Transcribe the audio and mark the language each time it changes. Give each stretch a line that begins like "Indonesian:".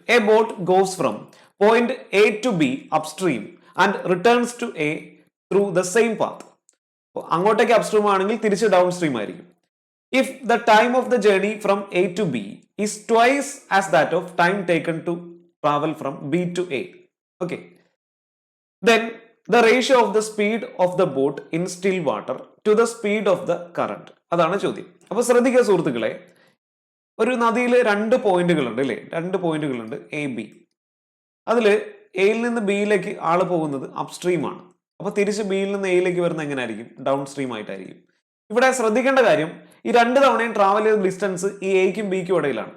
English: A boat goes from point A to B upstream and returns to A through the same path.
Malayalam: അങ്ങോട്ടേക്ക് upstream ആണെങ്കിൽ തിരിച്ച് down stream ആയിരിക്കും.
English: If the time of the journey from A to B is twice as that of time taken to travel from B to A. Okay, then the ratio of the speed of the boat in still water to the speed of the current.
Malayalam: അതാണ് ചോദ്യം. അപ്പൊ ശ്രദ്ധിക്കുക സുഹൃത്തുക്കളെ, ഒരു നദിയിൽ രണ്ട് പോയിന്റുകളുണ്ട് അല്ലേ, രണ്ട് പോയിന്റുകളുണ്ട് എ ബി. അതിൽ എയിൽ നിന്ന് ബിയിലേക്ക് ആള് പോകുന്നത് അപ്സ്ട്രീം ആണ്. അപ്പൊ തിരിച്ച് ബിയിൽ നിന്ന് എയിലേക്ക് വരുന്ന എങ്ങനെയായിരിക്കും? ഡൗൺ സ്ട്രീം ആയിട്ടായിരിക്കും. ഇവിടെ ശ്രദ്ധിക്കേണ്ട കാര്യം, ഈ രണ്ട് തവണയും ട്രാവൽ ചെയ്ത ഡിസ്റ്റൻസ് ഈ എയ്ക്കും ബിക്കും ഇടയിലാണ്.